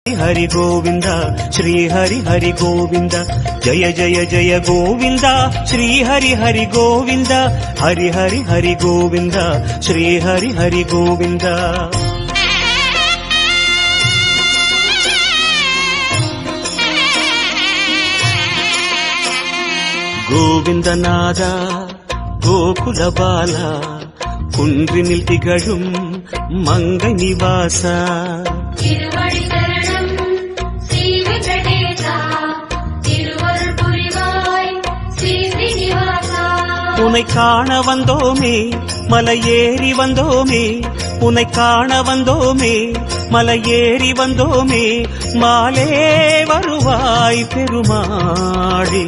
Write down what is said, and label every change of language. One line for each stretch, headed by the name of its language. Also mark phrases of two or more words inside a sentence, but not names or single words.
Sanskrit: हरि गोविंद श्री हरि हरि गोविंद जय जय जय गोविंद श्री हरि हरि गोविंद हरि हरि हरि गोविंद श्री हरि हरि गोविंद गोविंद नाद गोकुल बाला
Tamil: குன்றினில் திகழும் மங்கை நிவாச உன்னை காண வந்தோமே மலையேறி வந்தோமே உன்னை காண வந்தோமே மலையேறி வந்தோமே மாலே வருவாய் பெருமாளே